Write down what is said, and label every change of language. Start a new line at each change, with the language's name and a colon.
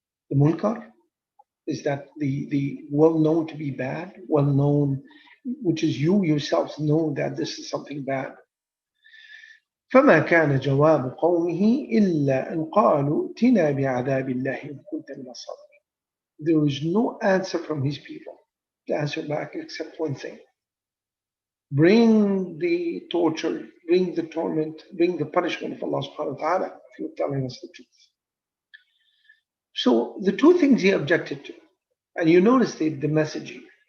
English: The munkar is that the well known to be bad, well known, which is you yourselves know that this is something bad.
Arabic: فما كان جواب قومه إلا أن قالوا ائتنا بعذاب الله إن كنت من الصادقين.
English: There was no answer from his people to answer back except one thing: bring the torture, bring the torment, bring the punishment of Allah subhanahu wa ta'ala if you're telling us the truth. So the two things he objected to, and you notice the message here.